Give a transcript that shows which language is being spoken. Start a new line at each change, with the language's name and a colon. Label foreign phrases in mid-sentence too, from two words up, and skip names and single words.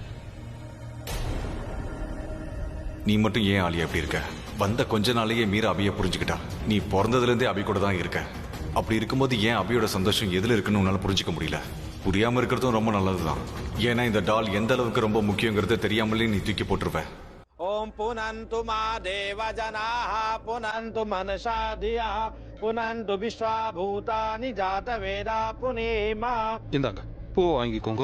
Tamil: நீ மட்டும் ஏன் ஆலியா அப்படி இருக்க? வந்த கொஞ்ச நாளையே மீரா அபியை புரிஞ்சுக்கிட்டா. நீ பிறந்ததுல இருந்தே அபி கூட தான் இருக்க. அப்படி இருக்கும்போது ஏன் அபியோட சந்தோஷம் எதுல இருக்குன்னு உன்னால புரிஞ்சுக்க முடியல? புரியாம இருக்கிறதும் ரொம்ப நல்லதுதான். ஏன்னா இந்த டால் எந்த அளவுக்கு ரொம்ப முக்கியங்கிறது தெரியாமலே நீ தூக்கி போட்டுருவ.
Sanskrit: ओम पुनन्तु मा देवजनाः पुनन्तु मनसा धियः पुनन्तु विश्वाभूतानि जातवेदा पुनेमा.
Tamil: இந்தாங்க பூ வாங்கிக்கோங்க.